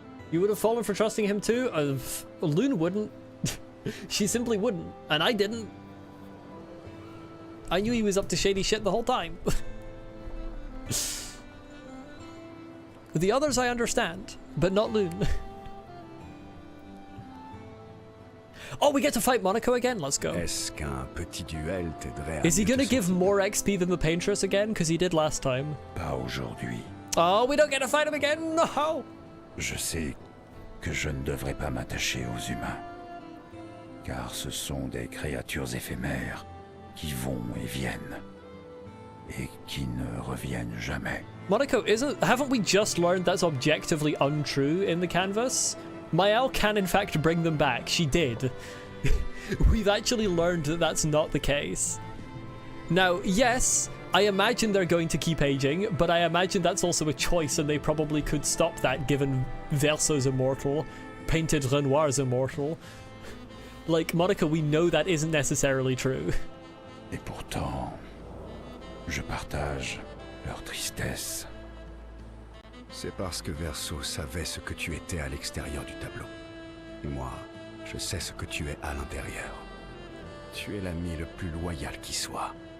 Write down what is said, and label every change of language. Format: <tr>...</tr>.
<en>You would have fallen for trusting him too? Lune wouldn't. She simply wouldn't. And I didn't. I knew he was up to shady shit the whole time. The others I understand, but not Lune. Oh, we get to fight Monaco again? Let's go.</en> <fr>Est-ce qu'un petit duel t'aiderait à</fr> <en>Is he</en> <fr>mieux te</fr> <en>gonna give</en> <fr>sentir?</fr> <en>more XP than the Paintress again? Because he did last time.</en> <fr>Pas aujourd'hui.</fr> <en>Oh, we don't get to fight him again? No!</en> <fr>Je sais que je ne devrais pas m'attacher aux humains. Car ce sont des créatures éphémères qui vont et viennent. Et qui ne reviennent jamais.</fr> <en>Monaco, haven't we just learned that's objectively untrue in the canvas? Mael can in fact bring them back. She did. We've actually learned that that's not the case. Now, yes, I imagine they're going to keep aging, but I imagine that's also a choice and they probably could stop that given Verso's immortal, Painted Renoir's immortal. Like, Monaco, we know that isn't necessarily true.</en> <fr>Et pourtant, je partage leur tristesse. C'est parce que Verso savait ce que tu étais à l'extérieur du tableau. Et moi, je sais ce que tu es à l'intérieur. Tu es l'ami le plus loyal qui soit.</fr>